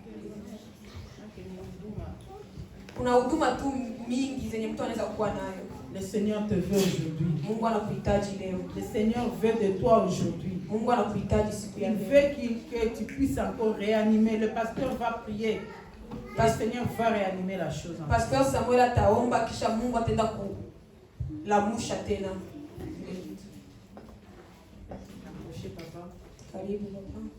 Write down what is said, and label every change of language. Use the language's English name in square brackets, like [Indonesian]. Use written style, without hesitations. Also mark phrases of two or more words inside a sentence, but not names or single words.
[French] Le Seigneur te veut aujourd'hui. Le Seigneur veut de toi aujourd'hui. Il veut que tu puisses encore réanimer. Le pasteur va prier. Le Seigneur va réanimer la chose. [Swahili] Pasteur Samuel ataomba kisha Mungu atenda kulamusha tena. Karibu papa.